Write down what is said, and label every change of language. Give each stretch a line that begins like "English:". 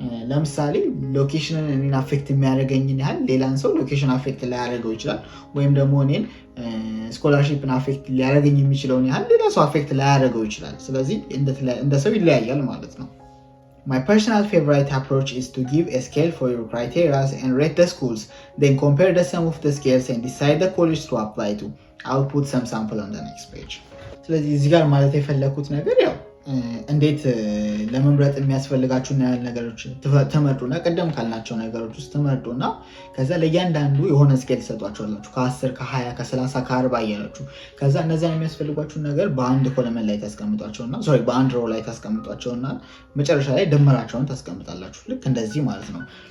Amharic: ለምሳሌ ሎኬሽንን እኔን አፌክት የሚያደርገኝን ያህል ሌላን ሰው ሎኬሽን አፌክት ሊያደርገው ይችላል። ወይም ደግሞ እኔን ስኮላርሺፕን አፌክት ሊያደርገኝ የሚችለውን ያህል ሌላ ሰው አፌክት ላያደርገው ይችላል። ስለዚህ እንደ ሰው ይለያያል ማለት ነው።
English: My personal favorite approach is to give a scale for your criteria and rate the schools, then compare the sum of the scales and decide the college to apply to. I'll put some sample on the next page.
Amharic: ስለዚህ እዚህ ጋር ማለት የፈለኩት ነገር ያው እንዴት ለመምረጥ የሚያስፈልጋችሁና ያህል ነገሮች ተመርጡና ቀደም ካልናቸው ነገሮች ውስጥ ተመርጡና ከዛ ለእያንዳንዱ የሆነ ስኬል ትሰጧቸዋላችሁ ከ10 ከ20 ከ30 ከ40 እያላችሁ ከዛ እነዚያን የሚያስፈልጓችሁን ነገር በአንድ ኮለመን ላይ ታስቀምጧቸውና በአንድ ሮ ላይ ታስቀምጧቸውና መጨረሻ ላይ ድምራቸውን ታስቀምጣላችሁ። ልክ እንደዚህ ማለት ነው።